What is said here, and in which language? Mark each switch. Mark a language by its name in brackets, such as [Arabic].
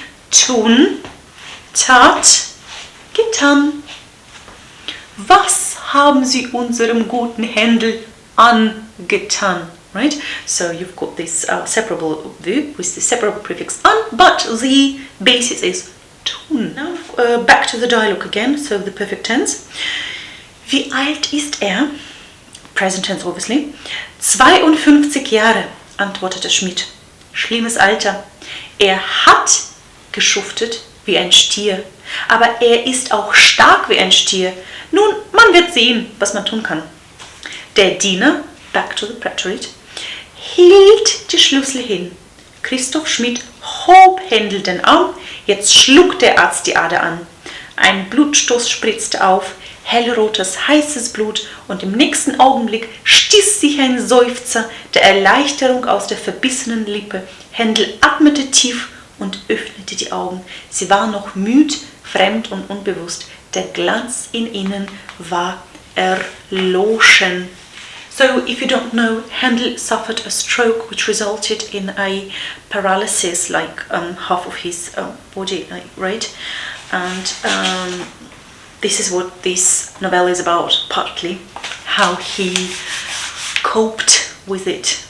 [German] Tun, tat, getan. Was haben sie unserem guten Händel angetan? [English] Right? So you've got this separable verb with the separable prefix an, but the basis is tun. Now back to the dialogue again, so the perfect tense. [German] Wie alt ist er? [English] Present tense obviously. [German] 52 Jahre, antwortete Schmidt. Schlimmes Alter. Er hat geschuftet wie ein Stier, aber er ist auch stark wie ein Stier. Nun, man wird sehen, was man tun kann. Der Diener, [English] back to the preterite, [German] hielt die Schlüssel hin. Christoph Schmidt hob Händel den Arm, jetzt schlug der Arzt die Ader an. Ein Blutstoß spritzte auf, hellrotes, heißes Blut, und im nächsten Augenblick stieß sich ein Seufzer der Erleichterung aus der verbissenen Lippe. Händel atmete tief und öffnete die Augen. Sie war noch müd, fremd und unbewusst. Der Glanz in ihnen war erloschen. [English] So, if you don't know, Händel suffered a stroke which resulted in a paralysis, like half of his body, right? And this is what this novel is about, partly, how he coped with it.